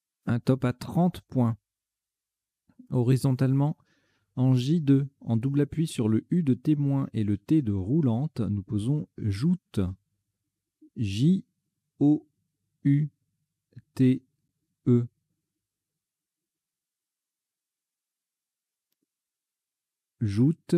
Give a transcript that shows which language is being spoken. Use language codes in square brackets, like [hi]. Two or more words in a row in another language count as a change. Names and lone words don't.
[fr] un top à 30 points. Horizontalement, en J2, en double appui sur le U de témoin et le T de roulante, nous posons joute. J-O-U-T-E. Joute.